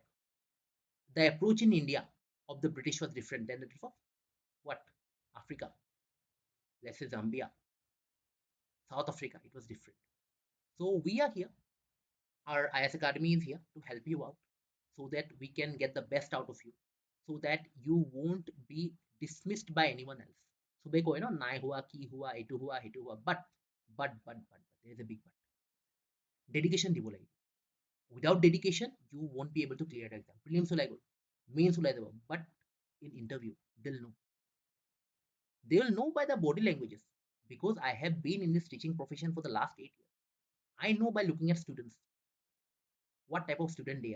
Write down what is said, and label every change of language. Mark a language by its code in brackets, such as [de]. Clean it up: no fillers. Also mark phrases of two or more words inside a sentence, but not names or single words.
[en] The approach in India of the British was different than that of what, Africa, let's say Zambia, South Africa, it was different. So we are here, our IS Academy is here to help you out, so that we can get the best out of you, so that you won't be dismissed by anyone else. So they go, [hi] नई हुआ, की हुआ, एतु हुआ, हेतु हुआ, [en] but there is a big but, dedication [as] দিব লাগিব, [en] Without dedication, you won't be able to clear the exam. Prelims will go, mains will go, but in interview, they'll know. They will know by the body languages, because I have been in this teaching profession for the last 8 years. I know by looking at students what type of student they are.